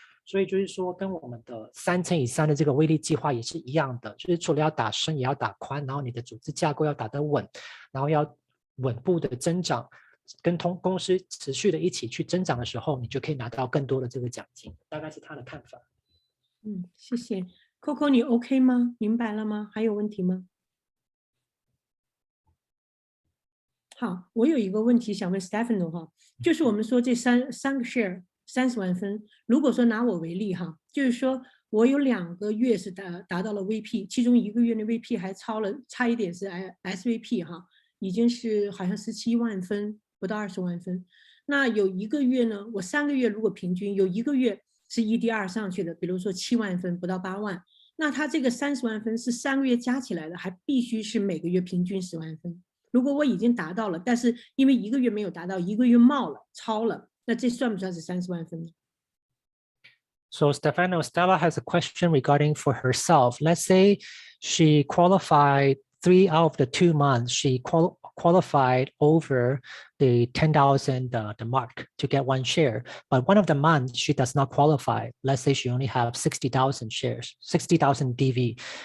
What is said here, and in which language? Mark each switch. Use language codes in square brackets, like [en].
[zh] 所以就是说，跟我们的3×3的这个威力计划也是一样的，就是除了要打深，也要打宽，然后你的组织架构要打得稳，然后要稳步的增长，跟公司持续的一起去增长的时候，你就可以拿到更多的这个奖金。大概是他的看法。谢谢 Coco， 你 OK 吗？明白了吗？还有问题吗？好，我有一个问题想问 Stefano 哈，就是我们说这三个 share 30万分，如果说拿我为例哈，就是说我有2个月是达到了 VP， 其中1个月的 VP 还差一点是 SVP 哈，已经是好像17万分，不到20万分。那有1个月呢，我3个月如果平均有1个月是 EDR 上去的，比如说7万分不到8万，那他这个30万分是3个月加起来的，还必须是每个月平均10万分。如果我已经达到了，但是因为1个月没有达到，1个月冒了，超了，那这算不算是30万分呢？ [en] So Stefano, Stella has a question regarding for herself. Let's say she qualified 3 out of the 2 months. She qualified over the 10,000 the mark to get 1 share. But one of the months she does not qualify. Let's say she only have 60,000 shares, 60,000 DV.